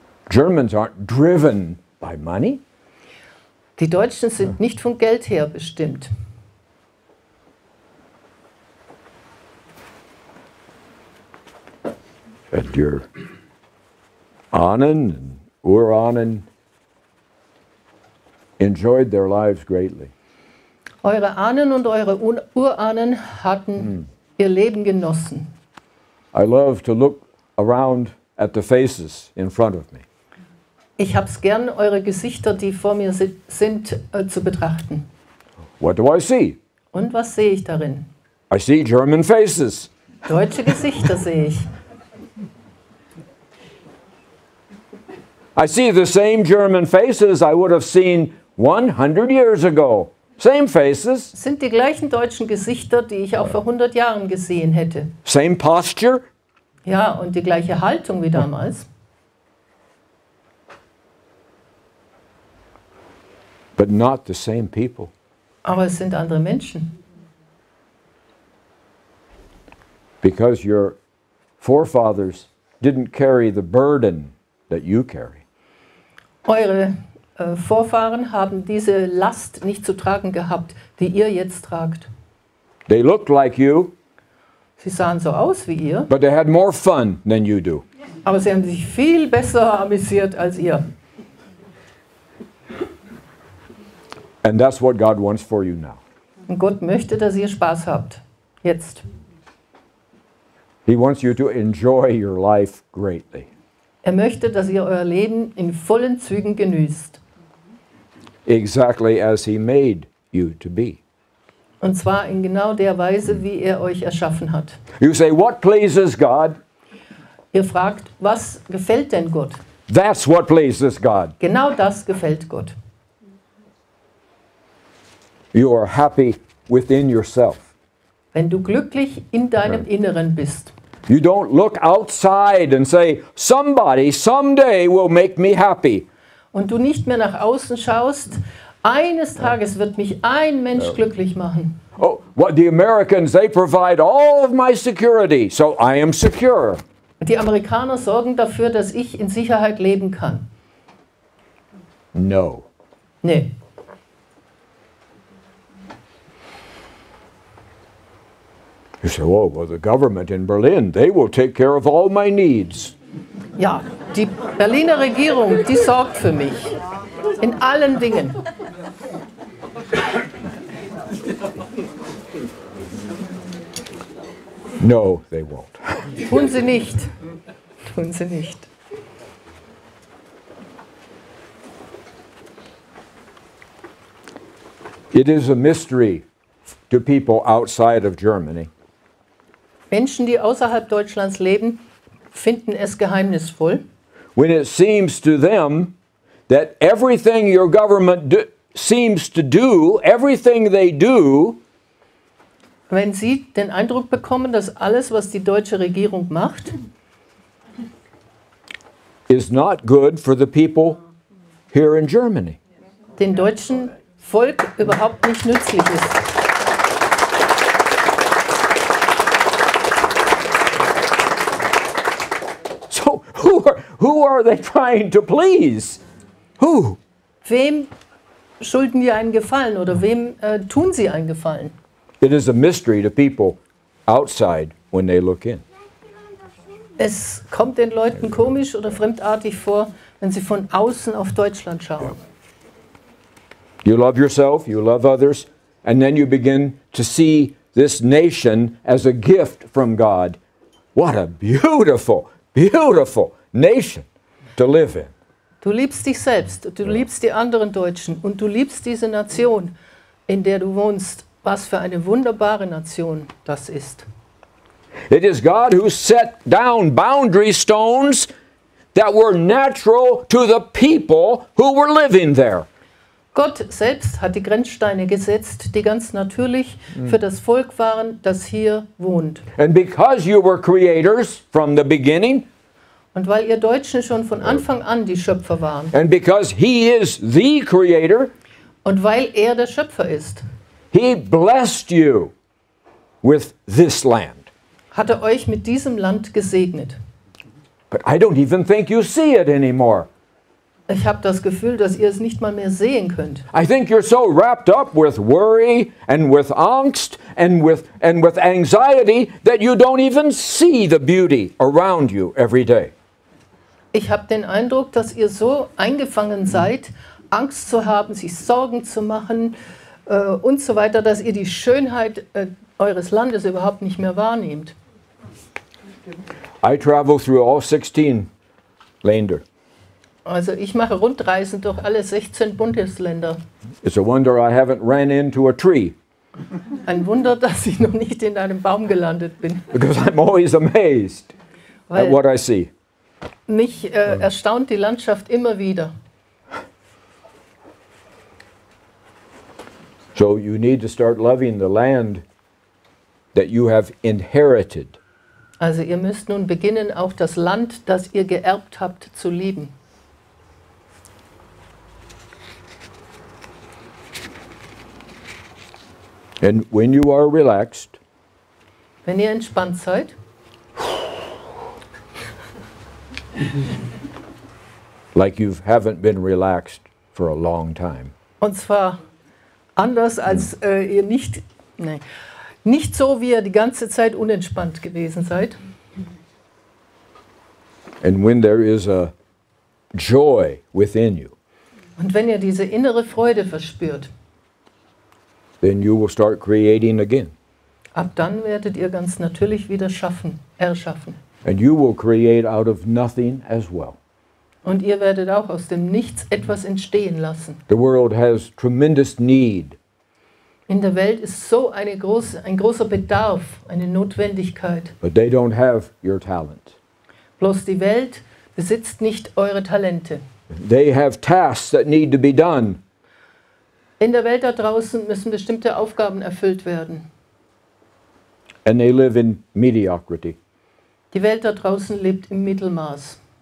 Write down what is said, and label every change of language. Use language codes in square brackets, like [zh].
[en] Germans aren't driven by money. [de] Die Deutschen sind nicht von Geld her bestimmt. [en] And your [de] Ahnen [en] and [de] Urahnen [en] enjoyed their lives greatly. [de] Eure Ahnen und eure Urahnen hatten ihr Leben genossen. [en] I love to look around at the faces in front of me. [de] Ich habe es gern, eure Gesichter, die vor mir sind, zu betrachten. [en] What do I see? [de] Und was sehe ich darin? [en] I see German faces. [de] Deutsche Gesichter sehe ich. [en] I see the same German faces I would have seen 100 years ago. Same faces, [de] Es sind die gleichen deutschen Gesichter, die ich auch vor 100 Jahren gesehen hätte. [en] same posture, [de] Ja, und die gleiche Haltung wie damals. [en] but not the same people. [de] Aber es sind andere Menschen. [en] Because your forefathers didn't carry the burden that you carry. [de] Eure Vorfahren haben diese Last nicht zu tragen gehabt, die ihr jetzt tragt. [en] They looked like you, [de] Sie sahen so aus wie ihr, [en] but they had more fun than you do. [de] aber sie haben sich viel besser amüsiert als ihr. [en] And that's what God wants for you now. [de] Und Gott möchte, dass ihr Spaß habt. Jetzt. [en] He wants you to enjoy your life greatly. [de] Er möchte, dass ihr euer Leben in vollen Zügen genießt. [en] Exactly as He made you to be. [de] Und zwar in genau der Weise, wie er euch erschaffen hat. [en] You say, what pleases God? [de] Ihr fragt, was gefällt denn Gott? [en] That's what pleases God. [de] Genau das gefällt Gott. [en] You are happy within yourself. [de] Wenn du glücklich in deinem Inneren bist. [en] You don't look outside and say, somebody someday will make me happy. [de] Und du nicht mehr nach außen schaust, eines Tages wird mich ein Mensch glücklich machen. [en] Oh, what the Americans, they provide all of my security, so I am secure. [de] Die Amerikaner sorgen dafür, dass ich in Sicherheit leben kann. [en] No. [de] Nee. [en] You say, oh, well, the government in Berlin, they will take care of all my needs. [de] Ja, die Berliner Regierung, die sorgt für mich. In allen Dingen. [en] No, they won't. [de] Tun sie nicht. Tun sie nicht. [en] It is a mystery to people outside of Germany. [de] Menschen, die außerhalb Deutschlands leben, finden es geheimnisvoll, [en] When it seems to them that everything your government seems to do, everything they do, [de] wenn sie den Eindruck bekommen, dass alles, was die deutsche Regierung macht, [en] is not good for the people here in Germany. [de] dem deutschen Volk überhaupt nicht nützlich ist. [en] So who are they trying to please? Who? [de] Wem schulden die einen Gefallen oder wem tun sie einen Gefallen? [en] It is a mystery to people outside when they look in. [de] Es kommt den Leuten komisch oder fremdartig vor, wenn sie von außen auf Deutschland schauen. [en] You love yourself, you love others, and then you begin to see this nation as a gift from God. What a beautiful, beautiful nation to live in. [de] Du liebst dich selbst, du liebst die anderen Deutschen und du liebst diese Nation, in der du wohnst. Was für eine wunderbare Nation das ist. [en] It is God who set down boundary stones that were natural to the people who were living there. [de] Gott selbst hat die Grenzsteine gesetzt, die ganz natürlich für das Volk waren, das hier wohnt. [en] And because you were creators from the beginning, [de] Und weil ihr Deutschen schon von Anfang an die Schöpfer waren [en] and because He is the creator, [de] und weil er der Schöpfer ist, [en] He blessed you with this land. [de] hat er euch mit diesem Land gesegnet. [en] But I don't even think you see it anymore. [de] Ich habe das Gefühl, dass ihr es nicht mal mehr sehen könnt. [en] I think you're so wrapped up with worry and with angst and with anxiety that you don't even see the beauty around you every day. [de] Ich habe den Eindruck, dass ihr so eingefangen seid, Angst zu haben, sich Sorgen zu machen und so weiter, dass ihr die Schönheit eures Landes überhaupt nicht mehr wahrnehmt. [en] I travel through all 16 Länder. [de] Also ich mache Rundreisen durch alle 16 Bundesländer. [en] It's a wonder I haven't ran into a tree [de] Ein Wunder, dass ich noch nicht in einem Baum gelandet bin. [en] because I'm always amazed at what [de] Weil [en] I see. [de] mich erstaunt die Landschaft immer wieder. [en] So you need to start loving the land that you have inherited. [de] Also ihr müsst nun beginnen, auch das Land, das ihr geerbt habt, zu lieben. [en] And when you are relaxed, [de] Wenn ihr entspannt seid, [en] like you haven't been relaxed for a long time, [de] und zwar anders als ihr nicht so, wie ihr die ganze Zeit unentspannt gewesen seid. [en] and when there is a joy within you, [de] Und wenn ihr diese innere Freude verspürt, [en] then you will start creating again. [de] ab dann werdet ihr ganz natürlich wieder erschaffen. [en] And you will create out of nothing as well. [de] Und ihr werdet auch aus dem Nichts etwas entstehen lassen. [en] The world has tremendous need [de] In der Welt ist so ein großer Bedarf, eine Notwendigkeit. [en] but they don't have your talent. [de] Bloß die Welt besitzt nicht eure Talente. [en] They have tasks that need to be done, [de] In der Welt da draußen müssen bestimmte Aufgaben erfüllt werden. [en] and they live in mediocrity. [de] Die Welt da draußen lebt im Mittelmaß.